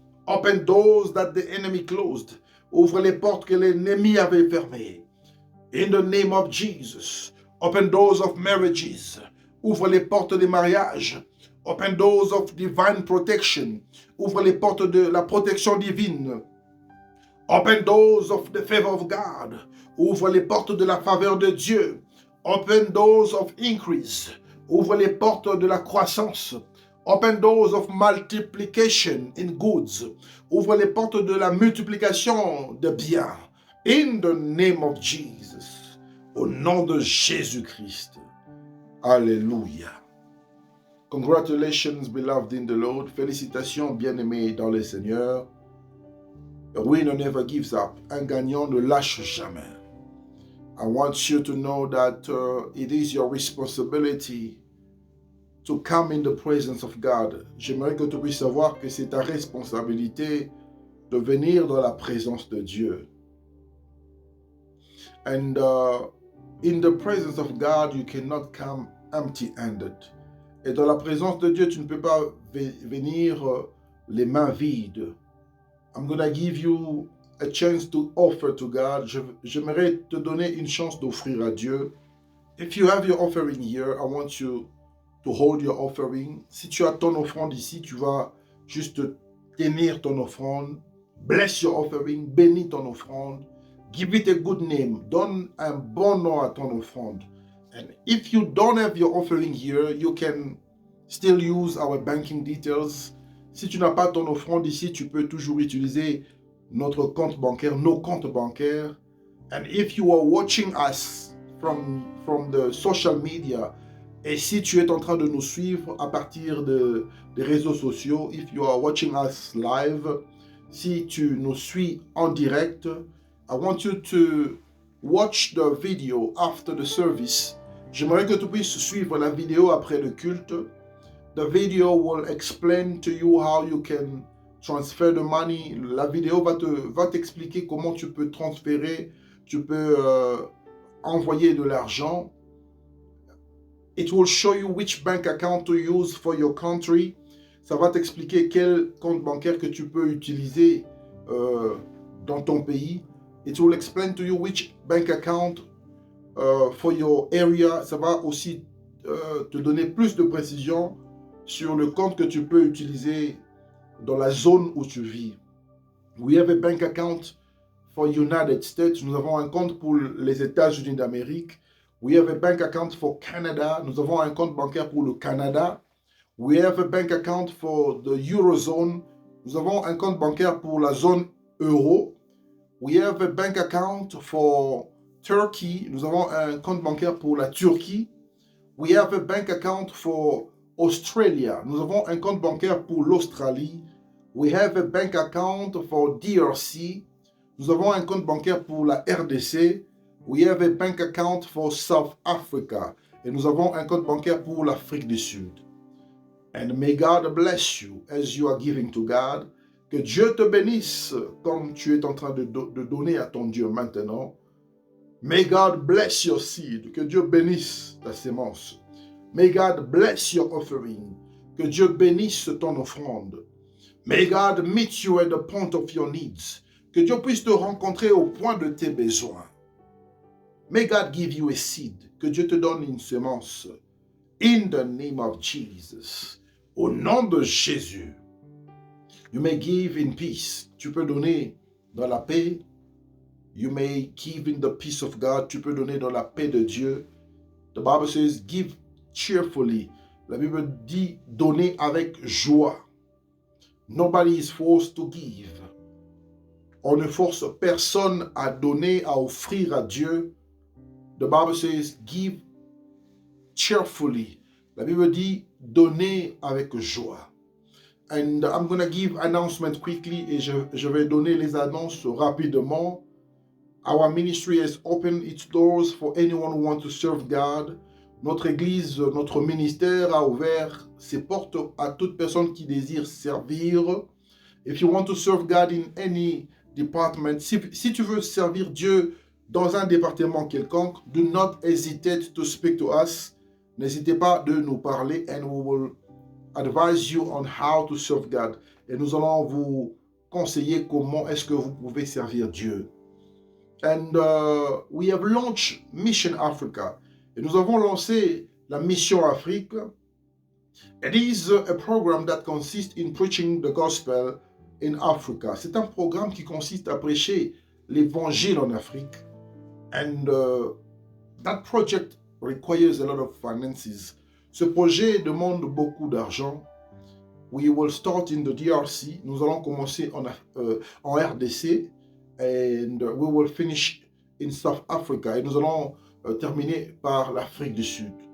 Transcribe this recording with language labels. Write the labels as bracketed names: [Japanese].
[English] Open doors that the enemy closed. [French] Ouvre les portes que l'ennemi avait fermées. [English] In the name of Jesus. Open doors of marriages. [French] Ouvre les portes des mariages. [English] Open doors of divine protection. [French] Ouvre les portes de la protection divine. [English] Open doors of the favor of God. [French] Ouvre les portes de la faveur de Dieu. [English] Open doors of increase. [French] Ouvre les portes de la croissance. [English] Open doors of multiplication in goods. [French] Ouvre les portes de la multiplication de biens. [English] In the name of Jesus. [French] Au nom de Jésus-Christ. Alléluia. [English] Congratulations, beloved in the Lord. [French] Félicitations, bien-aimés dans le Seigneur. [English] A winner never gives up. [French] Un gagnant ne lâche jamais. [English] I want you to know that it is your responsibility to come in the presence of God. [French] J'aimerais que tu puisses savoir que c'est ta responsabilité de venir dans la présence de Dieu. [English] And in the presence of God, you cannot come empty-handed. [French] Et dans la présence de Dieu, tu ne peux pas venir les mains vides. [English] I'm going to give you a chance to offer to God. [French] J'aimerais te donner une chance d'offrir à Dieu. [English] If you have your offering here, I want you to hold your offering. [French] Si tu as ton offrande ici, tu vas juste tenir ton offrande. [English] Bless your offering. [French] Bénis ton offrande. [English] Give it a good name. [French] Donne un bon nom à ton offrande. [English] And if you don't have your offering here, you can still use our banking details. [French] Si tu n'as pas ton offrande ici, tu peux toujours utiliser notre compte bancaire, nos comptes bancaires. [English] And if you are watching us from the social media, [French] et si tu es en train de nous suivre à partir des réseaux sociaux, [English] if you are watching us live, [French] si tu nous suis en direct, [English] I want you to watch the video after the service. [French] J'aimerais que tu puisses suivre la vidéo après le culte. [English] The video will explain to you how you can transfer the money. [French] La vidéo va t'expliquer comment tu peux transférer, tu peux envoyer de l'argent. [English] It will show you which bank account to use for your country. [French] Ça va t'expliquer quel compte bancaire que tu peux utiliser dans ton pays. [English] It will explain to you which bank account for your area. [French] Ça va aussi te donner plus de précision sur le compte que tu peux utiliser dans la zone où tu vis. [English] We have a bank account for United States. [French] Nous avons un compte pour les États-Unis d'Amérique. [English] We have a bank account for Canada. [French] Nous avons un compte bancaire pour le Canada. [English] We have a bank account for the Eurozone. [French] Nous avons un compte bancaire pour la zone euro. [English] We have a bank account for Turkey. [French] Nous avons un compte bancaire pour la Turquie. [English] We have a bank account for Australia. [French] Nous avons un compte bancaire pour l'Australie. [English] We have a bank account for DRC. [French] Nous avons un compte bancaire pour la RDC. [English] We have a bank account for South Africa. [French] Et nous avons un compte bancaire pour l'Afrique du Sud. [English] And may God bless you as you are giving to God. [French] Que Dieu te bénisse comme tu es en train de donner à ton Dieu maintenant. [English] May God bless your seed. [French] Que Dieu bénisse ta sémence. [English] May God bless your offering. [French] Que Dieu bénisse ton offrande. [English] May God meet you at the point of your needs. [French] Que Dieu puisse te rencontrer au point de tes besoins. [English] May God give you a seed. [French] Que Dieu te donne une sémence. [English] In the name of Jesus. [French] Au nom de Jésus. [English] You may give in peace. [French] Tu peux donner dans la paix. [English] You may give in the peace of God. [French] Tu peux donner dans la paix de Dieu. [English] The Bible says, give cheerfully. [French] La Bible dit, donner avec joie. [English] Nobody is forced to give. [French] On ne force personne à donner, à offrir à Dieu. [English] The Bible says, give cheerfully. [French] La Bible dit, donner avec joie. [English] And I'm going to give announcement quickly [French] et je vais donner les annonces rapidement. [English] Our ministry has opened its doors for anyone who wants to serve God. [French] Notre église, notre ministère a ouvert ses portes à toute personne qui désire servir. [English] If you want to serve God in any department, [French] si tu veux servir Dieu dans un département quelconque, [English] do not hesitate to speak to us. [French] N'hésitez pas de nous parler [English] and we will advise you on how to serve God. [French] Et nous allons vous conseiller comment est-ce que vous pouvez servir Dieu. [English] And we have launched Mission Africa. [French] Et nous avons lancé la Mission Afrique. [English] It is a program that consists in preaching the gospel in Africa. [French] C'est un programme qui consiste à prêcher l'évangile en Afrique. [English] And that project requires a lot of finances. [French] Ce projet demande beaucoup d'argent. [English] We will start in the DRC. [French] Nous allons commencer en RDC. [English] And we will finish in South Africa. [French] Et nous allons terminer par l'Afrique du Sud.